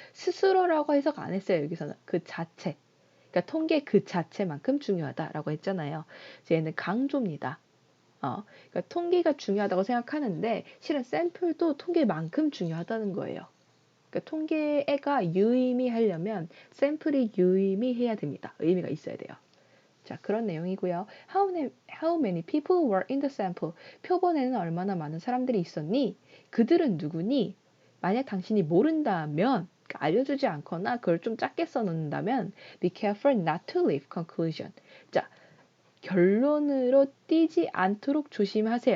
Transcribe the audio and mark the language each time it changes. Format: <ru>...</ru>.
<ko>스스로라고 해석 안 했어요. 여기서는 그 자체. 그러니까 통계 그 자체만큼 중요하다라고 했잖아요. 얘는 강조입니다. 그러니까 통계가 중요하다고 생각하는데 실은 샘플도 통계만큼 중요하다는 거예요. 그러니까 통계가 유의미하려면 샘플이 유의미해야 됩니다. 의미가 있어야 돼요. 자, 그런 내용이고요.</ko> <en>How many people were in the sample?</en> <ko>표본에는 얼마나 많은 사람들이 있었니? 그들은 누구니? 만약 당신이 모른다면 알려주지 않거나 그걸 좀 짧게 써놓는다면</ko> <en>be careful not to leave conclusion.</en> <ko>자, 결론으로 뛰지 않도록 조심하세요.</ko>